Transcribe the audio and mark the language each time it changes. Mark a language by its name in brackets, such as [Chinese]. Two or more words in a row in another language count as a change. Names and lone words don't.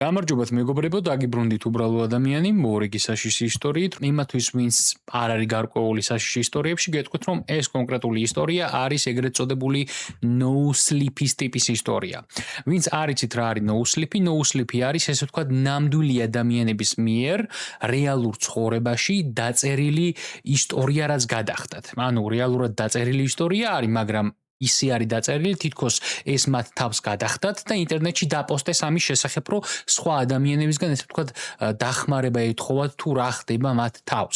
[Georgian] გამარჯობათ მეგობრებო, დაგიბრუნდით უბრალო ადამიანი, მორიგი საშიში ისტორიით. იმათვის, ვინც არ არის გარკვეული საშიში ისტორიებში, გეტყვით, რომ ეს კონკრეტული ისტორია არის ეგრეთ წოდებული [English] no sleep- [Georgian] ის ტიპის ისტორია. ვინც არ იცით რა არის [English] no sleep- [Georgian] ი, [English] no sleep- [Georgian] ი არის, ესე ვთქვათ, ნამდვილი ადამიანების მიერ რეალურ ცხოვრებაში დაწერილი ისტორია, რაც გადახდათ. ანუ რეალურად დაწერილი ისტორია არის, მაგრამ ისი არის დაწერილი, თითქოს ეს მათ თავს გადახდათ და ინტერნეტში დაპოსტეს ამის შესახებ, რომ სხვა ადამიანებისგან ესე ვთქვათ დახმარება ეთხოვათ თუ რა ხდება მათ თავს.